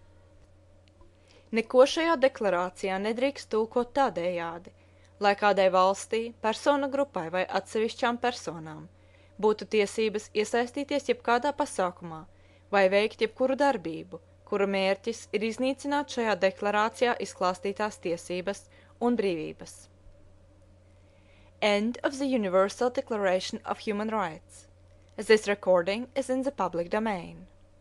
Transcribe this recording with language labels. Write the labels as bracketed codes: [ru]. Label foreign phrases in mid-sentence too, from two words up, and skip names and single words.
[lv] Neko šajā deklarācijā nedrīkst tulkot tādējādi, lai kādai valstī, persona grupai vai atsevišķām personām būtu tiesības iesaistīties jebkādā pasākumā vai veikt jebkuru darbību, kura mērķis ir iznīcināt šajā deklarācijā izklāstītās tiesības un brīvības. [en] End of the Universal Declaration of Human Rights. This recording is in the public domain.